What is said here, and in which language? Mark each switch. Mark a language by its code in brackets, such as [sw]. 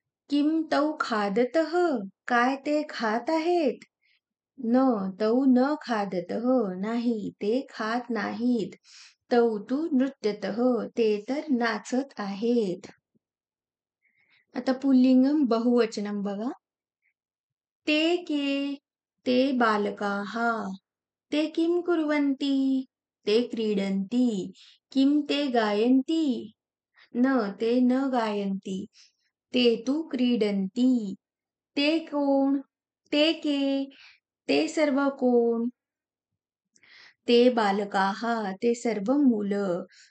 [sa] किं तौ खादतः? [mr] काय ते खात आहेत? [sa] न, तौ न खादतः, [mr] नाही ते खात नाहीत. [sa] तौ तु नृत्यतः, [mr] ते तर नाचत आहेत. आता पुल्लिंगम बहुवचनम बघा. [sa] ते के, ते बालकाः, ते किं कुर्वन्ति? ते क्रीडन्ति किं ते गायन्ति न ते न गायन्ति ते तु क्रीडन्ति [mr] ते कोण [sa] ते के [mr] ते सर्व कोण [sa] ते बालकाः [mr] ते सर्व मुलं